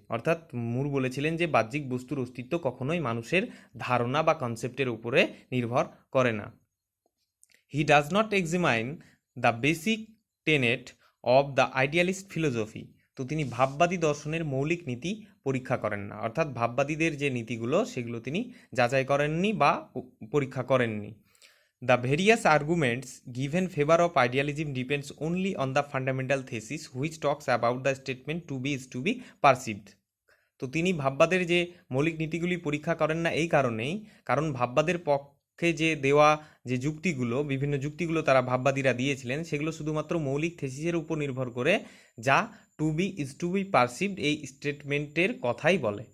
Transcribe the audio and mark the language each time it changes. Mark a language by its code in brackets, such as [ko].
[bn] অর্থাৎ মুর বলেছিলেন যে বাহ্যিক বস্তুর অস্তিত্ব কখনোই মানুষের ধারণা বা কনসেপ্টের উপরে নির্ভর করে না। [en] He does not examine the basic tenet of the idealist philosophy. [bn] তো তিনি ভাববাদী দর্শনের মৌলিক নীতি পরীক্ষা করেন না, অর্থাৎ ভাববাদীদের যে নীতিগুলো সেগুলো তিনি যাচাই করেননি বা পরীক্ষা করেননি। [en] The various arguments given favor of idealism depends only on the fundamental thesis which talks about the statement to be is to be perceived. [bn] তো তিনি ভাববাদের যে মৌলিক নীতিগুলি পরীক্ষা করেন না এই কারণেই, কারণ ভাববাদের পক্ষে যে দেওয়া যে যুক্তিগুলো, বিভিন্ন যুক্তিগুলো তারা ভাববাদীরা দিয়েছিলেন, সেগুলো শুধুমাত্র মৌলিক থেসিসের উপর নির্ভর করে, যা [en] to be is to be perceived [bn] এই স্টেটমেন্টের কথাই বলে।